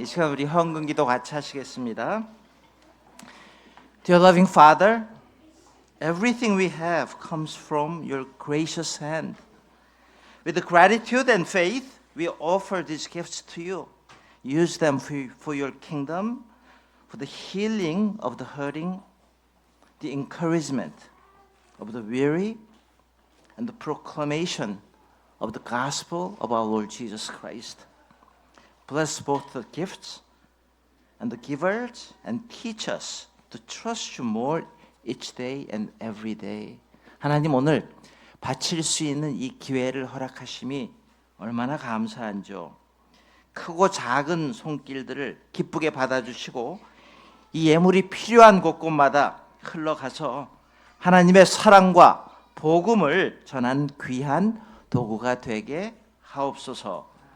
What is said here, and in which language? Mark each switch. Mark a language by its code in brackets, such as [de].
[ko] 이 시간 우리 헌금 기도 같이 하시겠습니다. [en] Dear loving Father, everything we have comes from your gracious hand. With gratitude and faith, we offer these gifts to you. Use them for your kingdom, for the healing of the hurting, the encouragement of the weary, and the proclamation of the gospel of our Lord Jesus Christ. Bless both the gifts and the givers, and teach us to trust you more each day and every day. [ko] 하나님, 오늘 바칠 수 있는 이 기회를 허락하심이 얼마나 감사한지요. 크고 작은 손길들을 기쁘게 받아주시고 이 예물이 필요한 곳곳마다 흘러가서 하나님의 사랑과 복음을 전한 귀한 도구가 되게 하옵소서.